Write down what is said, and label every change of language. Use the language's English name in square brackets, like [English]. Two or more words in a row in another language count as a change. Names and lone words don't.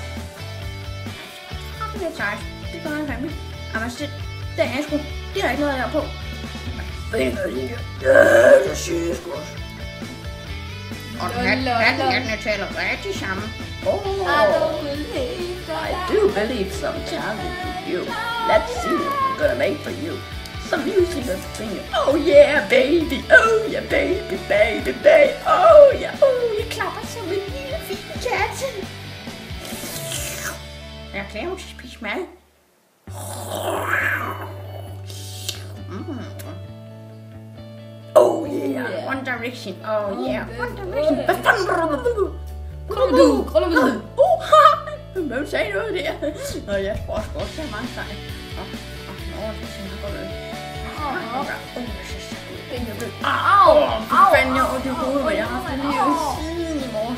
[Danish] Og det er sejst. Det gør han fandme. Jamen, det er sgu. Det er der ikke noget her på. Ved du hvad det er? Ja, det siger jeg sgu også. Og den taler rigtig sammen. [English] I do believe sometime in you. Let's see what I'm gonna make for you. Some music and singing. Oh yeah, baby. Oh yeah, baby, baby, baby. Oh yeah. [Danish] Jeg klapper som en lille fin kat. Jeg glæder mig til at spise mad. [English] Oh yeah. One Direction. Oh yeah. One Direction. [Danish] Krummedu. Hvem sagde noget der? Nå, jeg tror også godt, der er mange sejl. Nå, det ser meget godt ud. Fanden, jeg har ondt i hovedet, hvor jeg har haft det lige siden i morges.